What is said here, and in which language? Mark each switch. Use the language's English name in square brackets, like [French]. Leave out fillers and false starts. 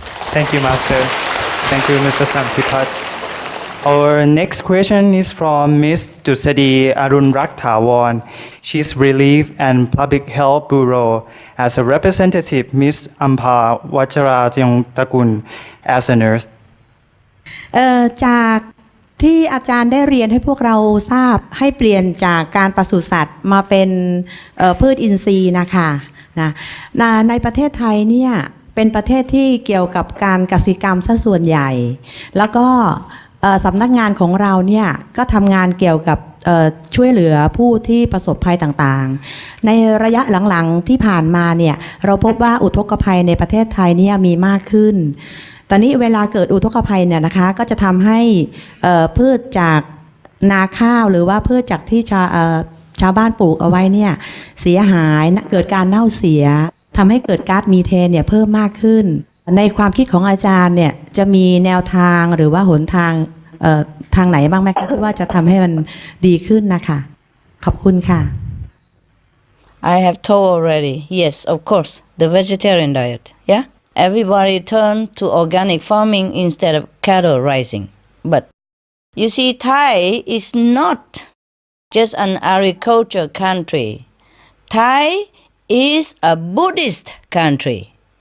[English] Thank you, Master. Thank you, Mr. Sanpipat. Our next question is from Ms. Dusadi Arunraktawan. She's Relief and Public Health Bureau. As a representative, Ms. Ampa Vajrayongtakul as a nurse. [Thai] จากที่อาจารย์ได้เรียนให้พวกเราทราบให้เปลี่ยนจากการปศุสัตว์มาเป็นพืชอินทรีย์นะคะในประเทศไทยเนี่ยเป็นประเทศที่เกี่ยวกับการกสิกรรมซะส่วนใหญ่แล้วก็ สำนักงานของเราเนี่ยก็ทำงานเกี่ยวกับช่วยเหลือผู้ที่ประสบภัยต่างๆในระยะหลังๆที่ผ่านมาเนี่ยเราพบว่าอุทกภัยในประเทศไทยเนี่ยมีมากขึ้นตอนนี้เวลาเกิดอุทกภัยเนี่ยนะคะก็จะทำให้พืชจากนาข้าวหรือว่าพืชจากที่ ชาวบ้านปลูกเอาไว้เนี่ยเสียหายเกิดการเน่าเสียทำให้เกิดก๊าซมีเทนเนี่ยเพิ่มมากขึ้นในความคิดของอาจารย์เนี่ยจะมีแนวทางหรือว่าหนทางทางไหนบ้างไหมคะที่ว่าจะทำให้มันดีขึ้นนะคะขอบคุณค่ะ [English] I have told already. Yes, of course, the vegetarian diet. Yeah, everybody turn to organic farming instead of cattle raising. But you see, Thai is not just an agriculture country. Thai is a Buddhist country.